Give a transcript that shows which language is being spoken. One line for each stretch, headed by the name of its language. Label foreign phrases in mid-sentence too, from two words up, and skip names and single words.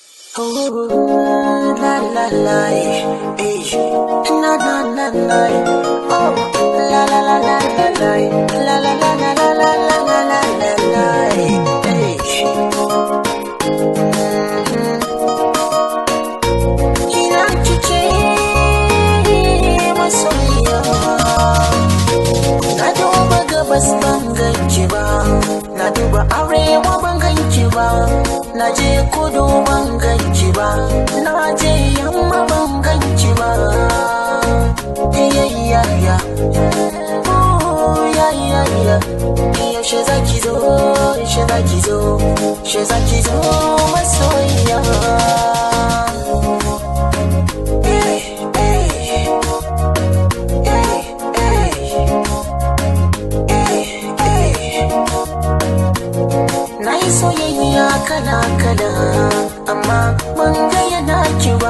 Hausa: Oh, la la la, eh, na na na na, oh, la la la la la la, la la la la la la la la la la la, eh. Ina kike masoyiya, na duba gabas ban ganki ba, na duba arewa ban ganki ba, na je kudu ban ganki ba, na je yamma ban ganki ba.
English: Yeah, oh yeah.
Hausa: Yaushe zaki zo, yaushe zaki zo, yaushe zaki zo masoyiya. Na yi soyayya kala-kala, amma ban ga yana ki ba.